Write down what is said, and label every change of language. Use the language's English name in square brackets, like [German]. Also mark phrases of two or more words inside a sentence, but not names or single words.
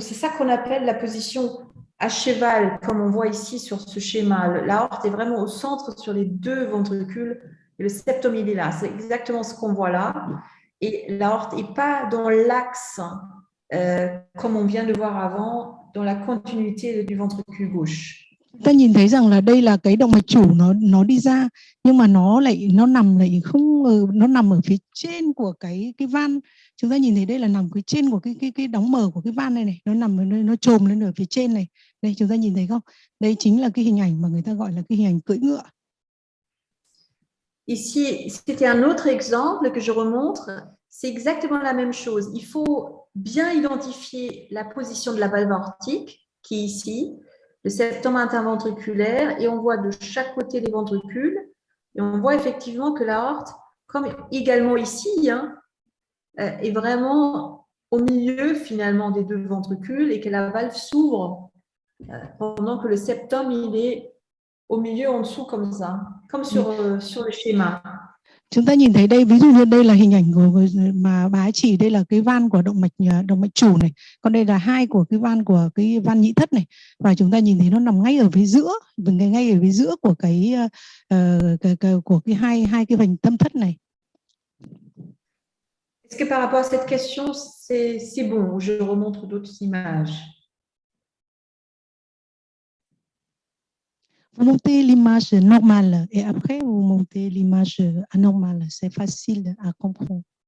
[French] C'est ça qu'on appelle la position à cheval, comme on voit ici sur ce schéma. L'aorte est vraiment au centre sur les 2 ventricules et le septum, il est là. C'est exactement ce qu'on voit là. Et l'aorte n'est pas dans l'axe, comme on vient de voir avant, dans la continuité du ventricule gauche. [Vietnamese] Ta nhìn thấy rằng là đây là cái động mạch chủ nó đi ra, nhưng mà nó nằm không, nó nằm ở phía trên của cái van. Chúng ta nhìn thấy đây là nằm cái trên của cái đóng mở của cái van này, nó nằm ở nơi, nó chồm lên ở phía trên này. Đây chúng ta nhìn thấy không? Đây chính là cái hình ảnh mà người ta gọi là cái hình ảnh cưỡi ngựa. [French] Ici, c'était un autre exemple que je remontre. C'est exactement la même chose. Il faut bien identifier la position de la valve aortique, qui est ici, le septum interventriculaire, et on voit de chaque côté des ventricules, et on voit effectivement que l'aorte, comme également ici, est vraiment au milieu finalement des deux ventricules, et que la valve s'ouvre pendant que le septum, il est au milieu en dessous comme ça, comme sur le schéma. [Vietnamese] Chúng ta nhìn thấy đây, ví dụ như đây là hình ảnh của mà bà ấy chỉ, đây là cái van của động mạch chủ này, còn đây là hai của cái van nhị thất này, và chúng ta nhìn thấy nó nằm ngay ở phía giữa, ngay ở phía giữa của của cái hai cái vành tâm thất này. [French] Est-ce que par rapport à cette question, c'est bon, ou je remontre d'autres images? Vous montez l'image normale et après vous montez l'image anormale. C'est facile à comprendre.